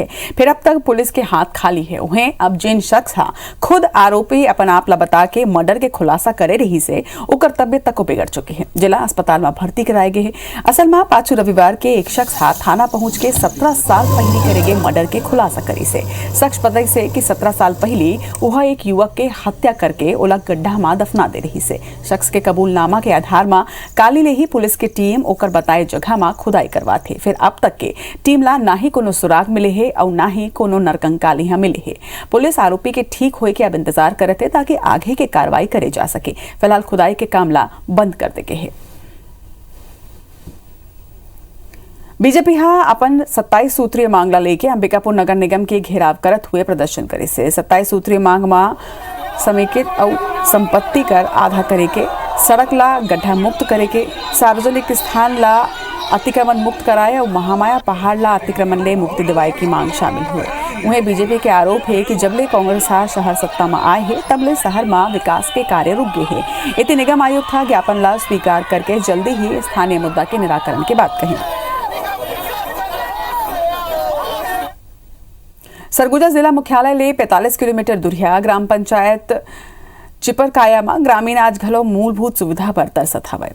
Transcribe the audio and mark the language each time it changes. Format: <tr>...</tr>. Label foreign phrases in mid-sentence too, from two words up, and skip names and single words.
<hne>फिर अब तक पुलिस के हाथ खाली है। उन्हें अब जिन शख्स हा खुद आरोपी अपन आप ला बता के मर्डर के खुलासा करे रही से ओकर तबियत तक बिगड़ चुकी है। जिला अस्पताल में भर्ती कराए गए है। असल में पाछू रविवार के एक शख्स हा थाना पहुंच के 17 साल पहले करे गए मर्डर के खुलासा करी से। शख्स बताई से कि 17 साल पहले वह एक युवक के हत्या करके ओला गड्ढा में दफना दे रही से। शख्स के कबूलनामा के आधार में काली ले ही पुलिस के टीम ओकर बताए जगह में खुदाई करवाथे। फिर अब तक के टीम ला ना ही कोनो सुराग मिले है और ना ही कोनो नरकंकाली यहाँ मिले है। पुलिस आरोपी के ठीक होए के अब इंतजार करते ताकि आगे के कार्रवाई करे जा सके। फिलहाल खुदाई के काम ला बंद कर दे है। बीजेपी हा अपन 27 सूत्रीय मांग ला लेके अंबिकापुर नगर निगम के घेराव करत हुए प्रदर्शन करे से। 27 सूत्रीय मांग में समेकित और संपत्ति कर आधा करे के सड़क ला गड्ढा मुक्त करे के, सार्वजनिक स्थान ला अतिक्रमण मुक्त कराए और महामाया पहाड़ ला अतिक्रमण ले मुक्ति दिवाए की मांग शामिल हुए। उन्हें बीजेपी के आरोप है कि जबले कांग्रेस शहर सत्ता में आए है तबले शहर में विकास के कार्य रुक गए हैं। इतने निगम आयोग था ज्ञापन ला स्वीकार करके जल्दी ही स्थानीय मुद्दा के निराकरण की बात कही। सरगुजा जिला मुख्यालय ले 45 किलोमीटर दूरिया ग्राम पंचायत चिपरकाया में ग्रामीण आज घलो मूलभूत सुविधा पर तरसत हवे।</hne>